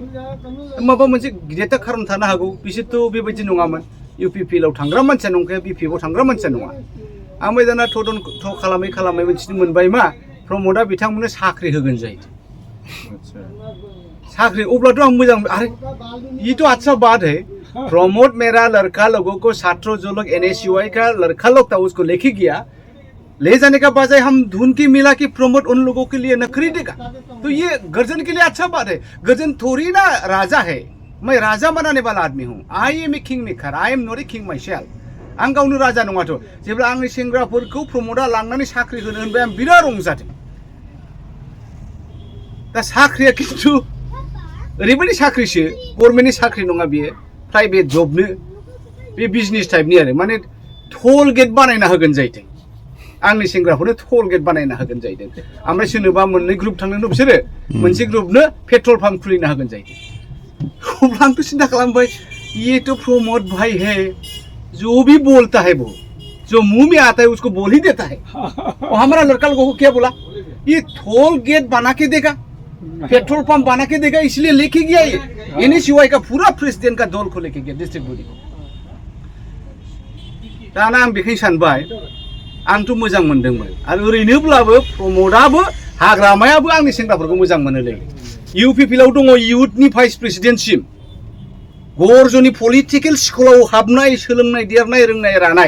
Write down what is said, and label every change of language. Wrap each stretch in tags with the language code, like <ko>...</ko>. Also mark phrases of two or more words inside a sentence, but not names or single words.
<brx>माबा मोनसे गिदिरथार खारन थानो हागौ, बिसोरथ' बेबायदि नङामोन, UPPआव थांग्रा मानसिया नंखाया, BPआव थांग्रा मानसिया नङा। ओमफ्राय दाना तदन्त खालामै मिथिनो मोनबाय मा, प्रमोटआ बिथांमोननो साख्रि होगोन जाहैदों। साख्रि, अब्लाथ' आं मोजां,</brx> <hi>अरे ये तो अच्छा बात है, प्रमोट मेरा लड़का लोगों को छात्रों जो लोग NSUI का लड़का लोग था उसको लेके गया, ले जाने का बजाय हम धुन की मिला की प्रमोट उन लोगों के लिए न खरीदेगा, तो ये गर्जन के लिए अच्छा बात है। गर्जन थोड़ी ना राजा है, मैं राजा बनाने वाला आदमी हूँ।</hi> <en>I am a king maker, I am not a king myself.</en> <brx>आं गावनो राजा नङाथ'। जेब्ला आंनि सेंग्राफोरखौ प्रमोटआ लांनानै साख्रि होनो होनबाय, आं बिराद रंजादों। दा साख्रिया खिन्थु ओरैबायदि साख्रिसो, गभर्नमेन्टनि साख्रि नङा, बेयो प्राइभेट जबनो, बे बिजनेस टाइपनि आरो, माने</brx> <en>toll gate</en> <brx>बानायना होगोन जाहैदों। आंनि सेंग्राफोरनो</brx> <en>toll gate</en> <brx>बानायना होगोन जाहैदों। ओमफ्राय सोरनोबा मोननै ग्रुप थांदों बिसोरो, मोनसे ग्रुपनो</brx> <en>petrol pump</en> <brx>खुलिना होगोन जाहैदों। अब्ला आं तो चिंता खालामबाय,</brx> <hi>ये तो प्रमोट भाई है, जो भी बोलता है वो, जो मुंह में आता है उसको बोल ही देता है। और हमारा लड़का लोगों को क्या बोला, ये टोल गेट बना के देगा, पेट्रोल पंप बना के देगा, इसलिए लेके गया ये NSUI का पूरा प्रेसिडेंट का दल को लेके गया,</hi> <en>district body</en> <hi>को।</hi> <brx>दाना आं बेखौनो सानबाय, आंथ' मोजां मोनदोंमोन, आरो ओरैनोब्लाबो प्रमोटआबो हाग्रामायाबो आंनि सेंग्राफोरखौ मोजां मोनोलै। UPPआव दङ इयुथनि भाइस प्रेसिडेन्टसिम, गर्जनि पलिटिकेल स्कुलाव हाबनाय, सोलोंनाय, देरनाय, रोंनाय, रानाय।</brx>